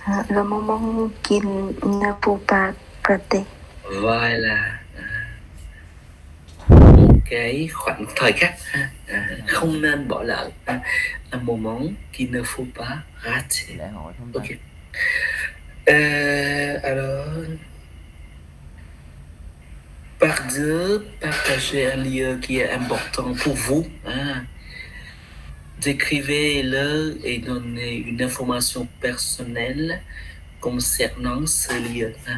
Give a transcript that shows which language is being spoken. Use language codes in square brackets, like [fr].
[fr] Le moment qu'il ne faut pas rater. Voilà. [vi] Cái khoảnh thời khắc không nên bỏ lỡ. [fr] Un moment qui ne faut pas rater. Ok. Alors, par deux, partagez un lieu qui est important pour vous. Décrivez-le et donnez une information personnelle concernant ce lieu.